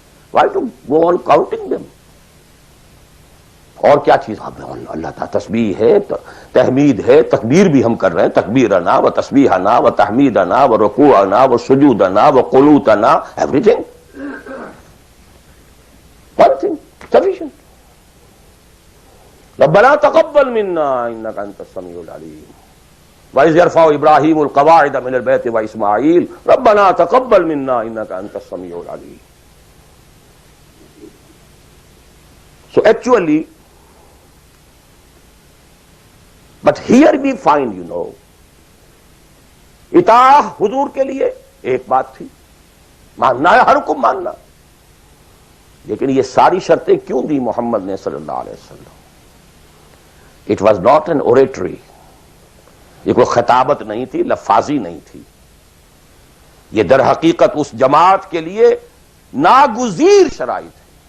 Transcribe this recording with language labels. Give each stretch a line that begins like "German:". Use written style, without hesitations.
English: Why to go on counting them?
Urdu: اور کیا چیز اللہ تعالیٰ تسبیح ہے، تحمید ہے، تکبیر بھی ہم کر رہے ہیں،
Arabic: تکبیرنا و تسبیحنا و تحمیدنا و رکوعنا و سجودنا و قنوتنا،
English: everything. One thing, sufficient.
Arabic: ربنا تقبل منا انك انت السميع العليم وإذ يرفع ابراهيم القواعد من البيت واسماعيل ربنا تقبل منا انك انت السميع العليم.
English: So actually, but here we find,
Urdu: اطاعہ حضور کے لیے ایک بات تھی، ماننا ہے، ہر حکم ماننا، لیکن یہ ساری شرطیں کیوں دی محمد نے صلی اللہ علیہ وسلم؟
English: it was not an oratory,
Urdu: یہ کوئی خطابت نہیں تھی، لفاظی نہیں تھی، یہ در حقیقت اس جماعت کے لیے ناگزیر شرائط ہے.